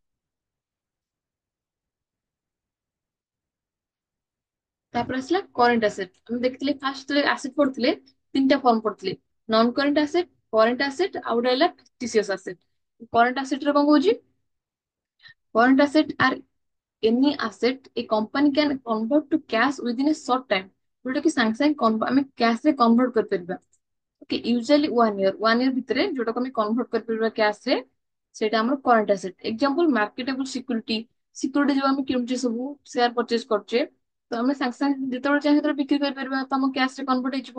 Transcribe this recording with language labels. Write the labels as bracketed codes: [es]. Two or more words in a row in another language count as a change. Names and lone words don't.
[or] ତାପରେ ଆସିଲା [en] current asset. [or] ଆମେ ଦେଖିଥିଲେ ଫାଷ୍ଟ ଯେତେବେଳେ ଆସେଟ ପଢୁଥିଲେ, ତିନିଟା ଫର୍ମ ପଢୁଥିଲେ। [en] non current asset, current asset, [or] ଆଉ ଗୋଟେ ହେଲା [en] fictitious asset. current asset [or] ରେ କଣ କହୁଛି? [en] current asset are any asset a company can convert to cash within a short time, [or] ଯୋଉଟା କି ସାଙ୍ଗେ ସାଙ୍ଗେ ଆମେ କ୍ୟାଶ ରେ କନଭର୍ଟ କରିପାରିବା। [en] OK, usually 1 year, 1 year [or] ଭିତରେ ଯୋଉଟାକୁ ଆମେ କନଭର୍ଟ କରିପାରିବା କ୍ୟାଶ ରେ, ସେଇଟା ଆମର [en] current asset. example marketable security, security [or] ଯୋଉ ଆମେ କିଣୁଛେ ସବୁ, [en] share purchase [or] କରୁଛେ, ତ ଆମେ ସାଙ୍ଗେ ସାଙ୍ଗେ ଯେତେବେଳେ ଚାହିଁଲେ ସେତେବେଳେ ବିକ୍ରି କରିପାରିବା, ତ ଆମ କ୍ୟାଶ ରେ କନଭର୍ଟ ହେଇଯିବ।